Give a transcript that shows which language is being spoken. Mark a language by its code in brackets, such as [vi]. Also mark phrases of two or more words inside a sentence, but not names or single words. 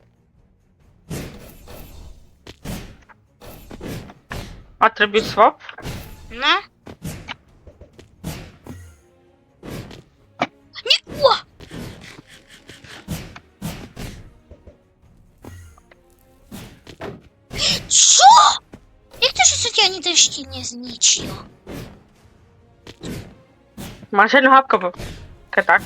[en] Attribute swap? [sk] No? Nie, ua! Co? Jak to, že sa ti ani ten štít nezničil? Máš jednu hápku, keď tak.